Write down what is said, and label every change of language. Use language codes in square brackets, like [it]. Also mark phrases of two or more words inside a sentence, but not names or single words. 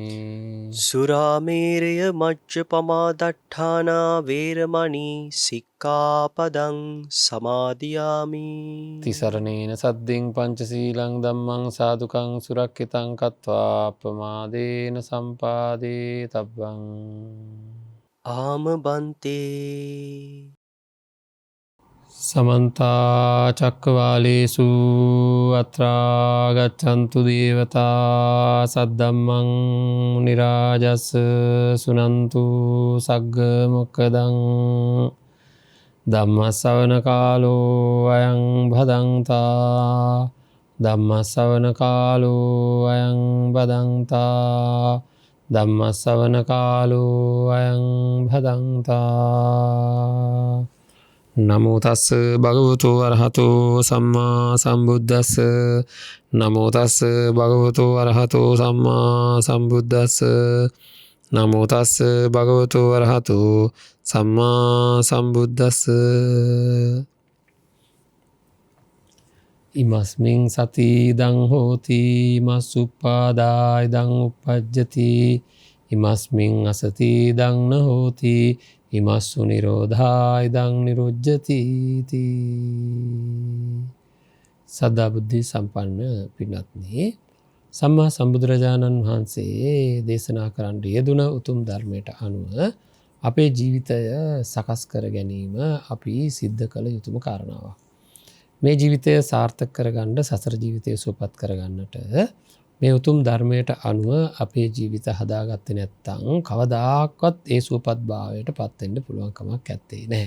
[pi] සුරාමේරය මජ්ජපමා දට්ඨානා වේරමණී සික්ඛාපදං සමාදියාමි. තිසරණේන සද්දෙන් පංචශීලං ධම්මං සාදුකං සුරක්ඛිතං කତ୍වා අප්පමාදේන සම්පාදේ තබ්බං. [si] ආම බන්තේ. [pi] සමන්තා චක්කවාලේසු අත්‍රා ගච්ඡන්තු දේවතා සද්දම්මං මුනි රාජස් සුනන්තු සග්ග මොක්ඛදං ධම්ම ශ්‍රවණ කාලෝ අයං භදංතා ධම්මස්සවන කාලෝ අයං බදන්තා ධම්මස්සවන කාලෝ අයං භදන්තා නමෝ තස්ස භගවතු අරහතෝ සම්මා සම්බුද්දස්ස නමෝ තස්ස භගවතු අරහතෝ සම්මා සම්බුද්දස්ස නමෝ තස්ස භගවතු අරහතෝ සම්මා සම්බුද්දස්ස ඉමස්මින් සති ඉදං හෝති ඉමස් උප්පාදා ඉදං උප්පජ්ජති ඉමස්මින් අසති ඉදං න හෝති ඉමස්සු නිරෝධා ඉදං නිරුජ්ජති [si] සදා බුද්ධි සම්පන්න පින්වත්නි සම්මා සම්බුදුරජාණන් වහන්සේ දේශනා කරන්න යෙදුන උතුම් ධර්මයට අනුව අපේ ජීවිතය සකස් කර ගැනීම අපි සිද්ධ කළ යුතුම කාරණාවක්. මේ ජීවිතය සාර්ථක කරගන්න සසර ජීවිතය සුවපත් කරගන්නට මේ උතුම් ධර්මයට අනුව අපේ ජීවිත හදාගත්තේ නැත්නම් කවදාකවත් ඒ සුවපත් භාවයට පත් වෙන්න පුළුවන් කමක් නැත්තේ නෑ.